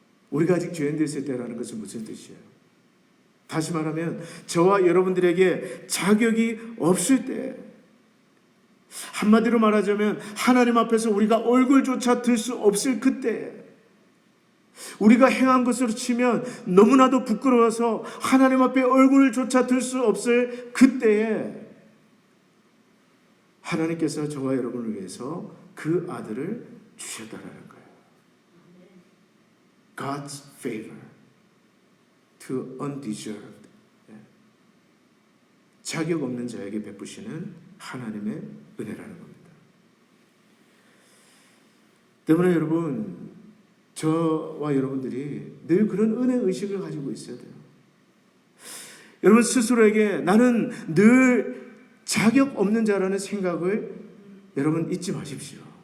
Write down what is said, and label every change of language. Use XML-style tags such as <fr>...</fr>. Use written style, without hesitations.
<ko>우리가 아직 죄인 되었을 때라는 것은 무슨 뜻이에요? 다시 말하면 저와 여러분들에게 자격이 없을 때, 한마디로 말하자면 하나님 앞에서 우리가 얼굴조차 들 수 없을 그때, 우리가 행한 것으로 치면 너무나도 부끄러워서 하나님 앞에 얼굴조차 들 수 없을 그때에 하나님께서 저와 여러분을 위해서 그 아들을 주셨다라는 거예요.</ko> <en>God's favor to undeserved.</en> <ko>자격 없는 자에게 베푸시는 하나님의 은혜라는 겁니다. 때문에 여러분, 저와 여러분들이 늘 그런 은혜 의식을 가지고 있어야 돼요. 여러분 스스로에게 나는 늘 자격 없는 자라는 생각을 여러분 잊지 마십시오.</ko>